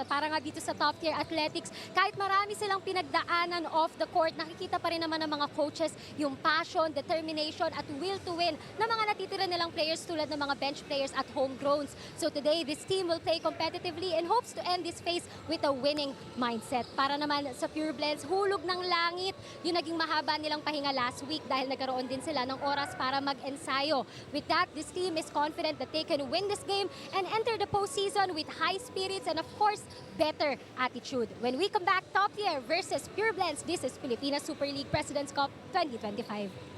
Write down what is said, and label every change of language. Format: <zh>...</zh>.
<tl>At para nga dito sa top-tier athletics, kahit marami silang pinagdaanan</tl> <en>off the court,</en> <tl>nakikita pa rin naman ng mga coaches yung passion, determination, at</tl> <en>will to win</en> <tl>ng mga natitira nilang players tulad ng mga bench players at homegrowns.</tl> <en>So today, this team will play competitively and hopes to end this phase with a winning mindset.</en> <tl>Para naman sa Pureblends, hulog ng langit yung naging mahaba nilang pahinga</tl> <en>last week</en> <tl>dahil nagkaroon din sila ng oras para mag-ensayo.</tl> <en>With that, this team is confident that they can win this game and enter the postseason with high spirits and, of course, better attitude. When we come back, top tier versus Pureblends, this is Filipina Super League Presidents Cup 2025.</en>